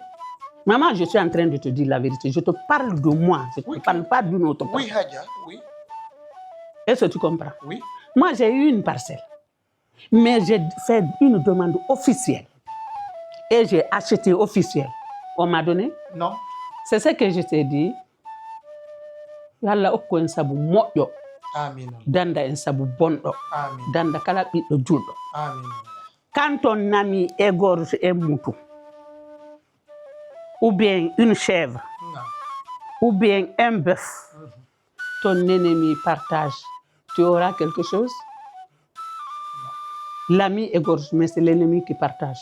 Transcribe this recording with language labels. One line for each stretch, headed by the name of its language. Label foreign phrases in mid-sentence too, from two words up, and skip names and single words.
French: Maman, je suis en train de te dire la vérité. Je te parle de moi, je ne te parle pas d'une autre personne. Oui, Hadja, oui. Est-ce que tu comprends? Oui. Moi, j'ai eu une parcelle, mais j'ai fait une demande officielle et j'ai acheté officiel. On m'a donné? Non. C'est ce que je t'ai dit.
Fula: Yalla okko en sabu moƴƴo. Amin. Danda en sabu bonɗo. Amin. Danda kala ɓiɗɗo julɗo. Amin.
French: Quand on nami égorge un mouton, ou bien une chèvre, Non. ou bien un bœuf, ton ennemi partage, tu auras quelque chose? L'ami égorge, mais c'est l'ennemi qui partage.